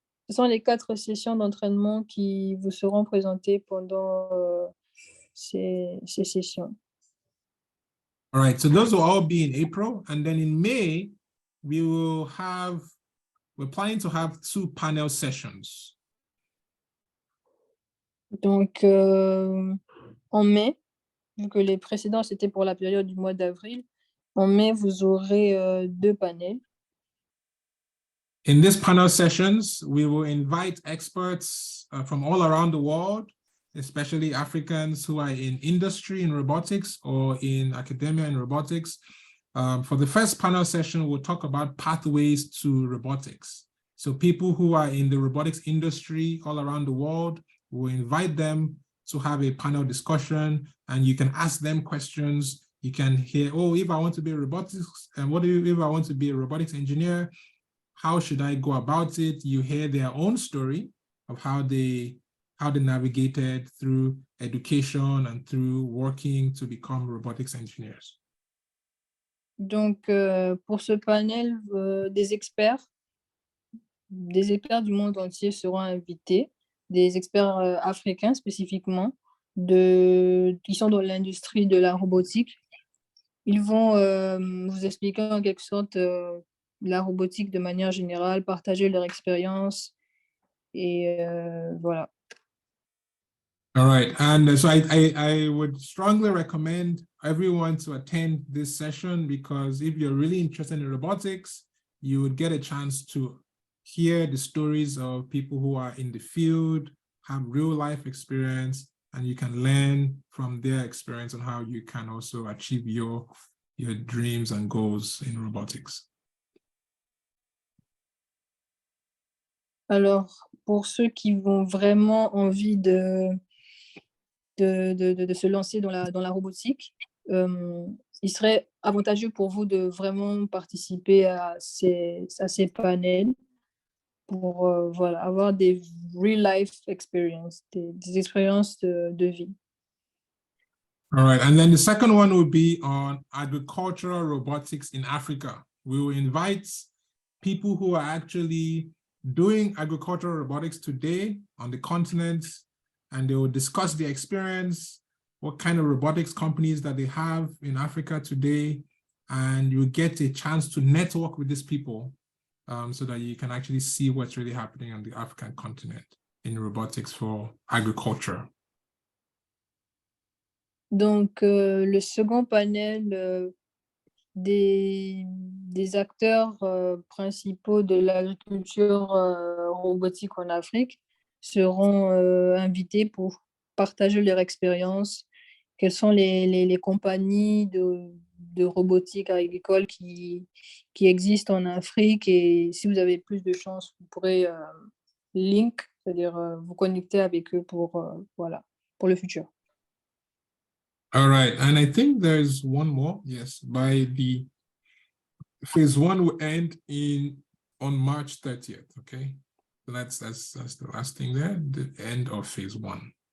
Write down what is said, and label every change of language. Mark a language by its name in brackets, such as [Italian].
[French] Ce sont les 4 sessions d'entraînement qui vous seront présentées pendant ces sessions. [English] All right, so those will all be in April, and then in May, we're planning to have 2 panel sessions. [French] Donc, en mai, vu que les précédents, c'était pour la période du mois d'avril, en mai, vous aurez 2 panels. [English] In these panel sessions, we will invite experts from all around the world, especially Africans who are in industry in robotics or in academia in robotics. For the first panel session, we'll talk about pathways to robotics. So people who are in the robotics industry all around the world, we'll invite them to have a panel discussion, and you can ask them questions. You can hear, oh, if I want to be a robotics, and what if I want to be a robotics engineer? How should I go about it? You hear their own story of how they navigated through education and through working to become robotics engineers. [French] Donc, pour ce panel, des experts du monde entier seront invités, des experts africains spécifiquement, qui sont dans l'industrie de la robotique. Ils vont vous expliquer en quelque sorte la robotique de manière générale, partager leur expérience et voilà. [English] All right, and so I would strongly recommend everyone to attend this session, because if you're really interested in robotics, you would get a chance to hear the stories of people who are in the field, have real life experience, and you can learn from their experience on how you can also achieve your dreams and goals in robotics. [French] Alors, pour ceux qui ont vraiment envie de se lancer dans la robotique, il serait avantageux pour vous de vraiment participer à ces panels pour voilà, avoir des [English] real life experiences, [French] des expériences de vie. [English] All right, and then the second one will be on agricultural robotics in Africa. We will invite people who are actually doing agricultural robotics today on the continent, and they will discuss their experience, what kind of robotics companies that they have in Africa today, and you get a chance to network with these people so that you can actually see what's really happening on the African continent in robotics for agriculture. [French] Donc, le second panel des acteurs principaux de l'agriculture robotique en Afrique seront invités pour partager leur expérience. Quelles sont les compagnies de robotique agricole qui existent en Afrique, et si vous avez plus de chance, vous pourrez [English] link, [French] c'est-à-dire vous connecter avec eux pour le futur. [English] All right, and I think there's one more. Yes, by the phase 1 will end on March 30th. Okay, so that's the last thing there, the end of phase 1.